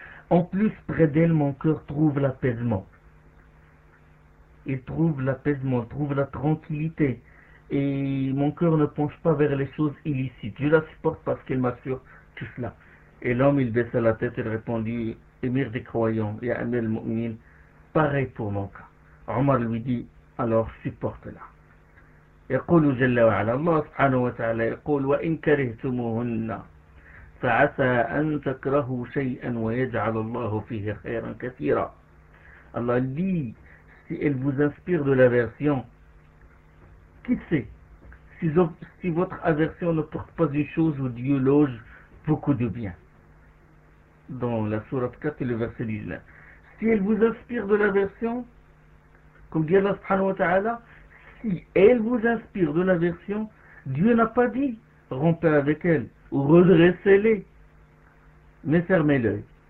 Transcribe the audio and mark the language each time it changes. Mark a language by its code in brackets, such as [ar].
[fr] En plus, près d'elle, mon cœur trouve l'apaisement. Il trouve l'apaisement, il trouve la tranquillité. Et mon cœur ne penche pas vers les choses illicites. Je la supporte parce qu'elle m'assure tout cela. Et l'homme, il baissa la tête et répondit, Émir des croyants, et [ar] Amel Mu'min, [fr] pareil pour mon cas. Omar lui dit, alors supporte-la. [ar] يقول جل وعلا الله سبحانه وتعالى يقول وإن كرهتموهن فعسى أن تكرهوا شيئا ويجعل الله فيه خيرا كثيرا. الله لي [fr] si elle vous inspire de l'aversion, qui sait si votre aversion ne porte pas une chose où Dieu loge beaucoup de bien. Dans la sourate 4 et le verset 19. Si elle vous inspire de l'aversion, comme dit Allah subhanahu wa ta'ala, si elle vous inspire de l'aversion, Dieu n'a pas dit rompez avec elle ou redressez-les, mais fermez l'œil.